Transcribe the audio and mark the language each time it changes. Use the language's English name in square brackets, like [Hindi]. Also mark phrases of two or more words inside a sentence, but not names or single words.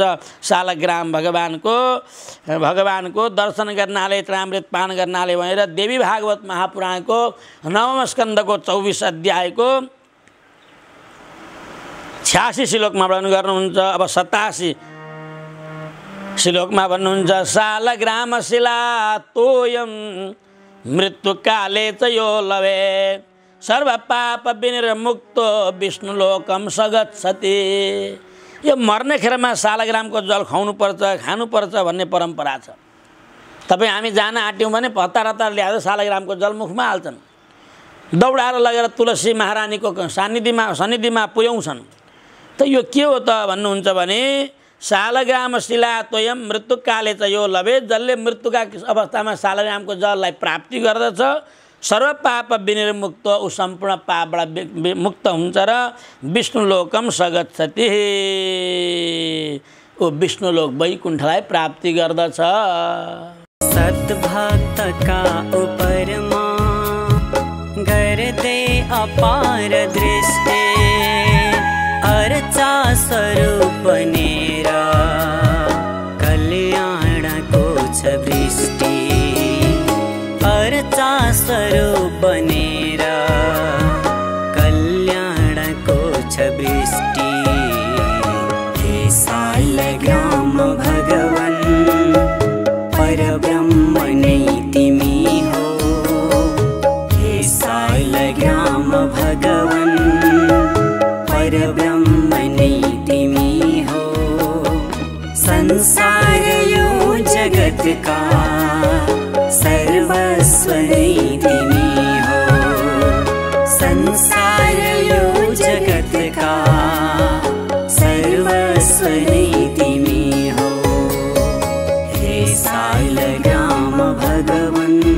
[Nepali] शालग्राम भगवानको दर्शन गर्नाले, तृणामृत पान गर्नाले भनेर देवी भागवत महापुराणको 9औं स्कन्धको 24 अध्यायको 86 श्लोकमा वर्णन गर्नुहुन्छ। अब 87 श्लोकमा भन्नुहुन्छ, [Sanskrit] शालग्राम शिला तोयम मृत्युकाले च यो लवे सर्व पाप विनिर्मुक्तो विष्णुलोकम सगच्छति। [Nepali] यो मर्ने खेरमा शालग्रामको जल खुवाउनुपर्छ, खानुपर्छ भन्ने परम्परा छ। तपाईँ हामी जान आँट्यौँ भने हतार हतार ल्याएर शालग्रामको जल मुखमा हाल्छन्, दौडाएर लगेर तुलसी महारानीको सन्निधिमा पुर्याउँछन्। त यो के हो त भन्नुहुन्छ भने, [Sanskrit] शालग्राम शिला तोयम मृत्युकाले च यो लभे, [Nepali] जसले मृत्युका अवस्थामा शालग्रामको जललाई प्राप्ति गर्दछ, [Sanskrit] सर्व पाप विनिर्मुक्त, [Nepali] ऊ सम्पूर्ण पापबाट मुक्त हुन्छ र [Sanskrit] विष्णुलोकम सगच्छति, [Nepali] ऊ विष्णुलोक वैकुण्ठलाई प्राप्ति गर्दछ। सद्भक्तका उपरमा गर्दे अपार दृष्टि, अर्चा स्वरूप नेरा कल्याणको छ वृष्टि, अर्चा स्वरूप नेरा कल्याणको छ वृष्टि। हे शालग्राम भगवन् परब्रह्म नै तिमी हो, हे शालग्राम भगवन् परब्रह्म नै तिमी हो। संसार यो जगत का सर्वस्व नै तिमी हो, संसार यो जगत का सर्वस्व नै तिमी हो, हे शालग्राम भगवन्।